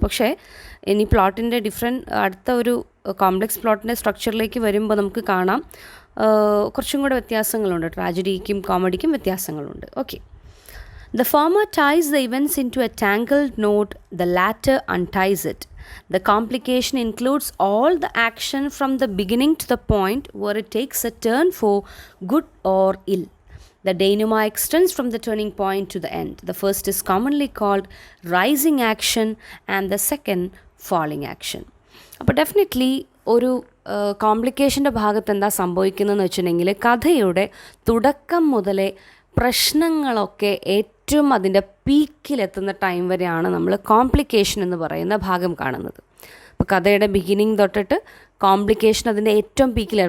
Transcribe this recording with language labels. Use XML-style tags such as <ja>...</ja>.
<ml>പക്ഷേ ഇനി പ്ലോട്ടിൻ്റെ അടുത്ത ഒരു കോംപ്ലെക്സ് പ്ലോട്ടിൻ്റെ സ്ട്രക്ചറിലേക്ക് വരുമ്പോൾ നമുക്ക് കാണാം കുറച്ചും കൂടെ വ്യത്യാസങ്ങളുണ്ട്. ട്രാജഡിക്കും കോമഡിക്കും വ്യത്യാസങ്ങളുണ്ട്.</ml> <en>Okay, the former ties the events into a tangled knot, the latter unties it. The complication includes all the action from the beginning to the point where it takes a turn for good or ill. The denouement extends from the turning point to the end. The first is commonly called rising action and the second falling action.</en> <ml>അപ്പോൾ definitely ഒരു കോംപ്ലിക്കേഷൻ്റെ ഭാഗത്ത് എന്താ സംഭവിക്കുന്നതെന്ന് വെച്ചിട്ടുണ്ടെങ്കിൽ കഥയുടെ തുടക്കം മുതലേ പ്രശ്നങ്ങളൊക്കെ ഏറ്റവും അതിൻ്റെ പീക്കിലെത്തുന്ന ടൈം വരെയാണ് നമ്മൾ കോംപ്ലിക്കേഷൻ എന്ന് പറയുന്ന ഭാഗം കാണുന്നത്. അപ്പോൾ കഥയുടെ ബിഗിനിങ് തൊട്ടിട്ട് കോംപ്ലിക്കേഷൻ അതിൻ്റെ ഏറ്റവും പീക്കിലാണ്.</ml>